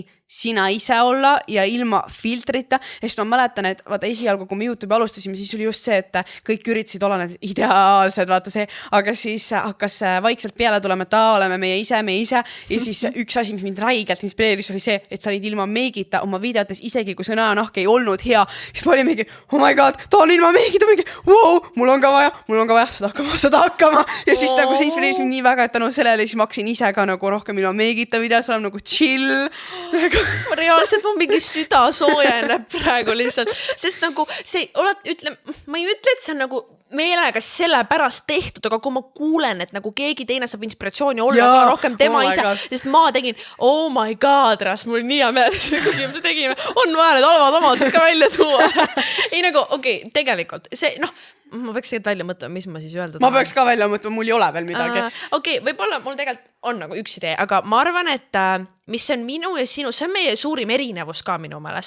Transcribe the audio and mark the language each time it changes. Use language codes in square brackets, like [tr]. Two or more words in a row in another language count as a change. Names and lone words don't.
[et] sina ise olla ja ilma filtrita, sest ma mäletan, et vaata esialgu, kui me YouTube'i alustasime, siis oli just see, et kõik üritasid olla need ideaalsed, vaata see, aga siis hakkas vaikselt peale tulema, et oleme meie ise ja siis üks asi, mis mind räigelt inspireeris, oli see, et sa olid ilma meigita oma videotes, isegi kui see näonahk ei olnud hea, siis ma olin mingi, [en] oh my god, [et] ta on ilma meigita, mingi, wow, mul on ka vaja, seda hakkama ja siis nagu see inspireeris mind nii väga, et tänu sellele siis ma hakkasin ise ka nagu rohkem ilma meigita videos olema nagu chill, reaalselt ma mingi süda soojeneb praegu lihtsalt, sest nagu see, ma ei ütle, et see on nagu meelega selle pärast tehtud, aga kui ma kuulen, et nagu keegi teine saab inspiratsiooni olla ka rohkem tema ise, sest ma tegin, [en] oh my god, [et] mul nii hea meel, kui me tegime, on vaja need halvad omadused ka välja tuua. Ei nagu, okei, tegelikult see, ma peaks tegelikult välja mõtlema, mis ma siis öelda. Ma peaks ka välja mõtlema, mul ei ole veel midagi. Okei, võib-olla mul tegelikult on nagu üks idee, aga ma arvan, et mis on minu ja sinu, see on meie suurim erinevus ka minu meelest.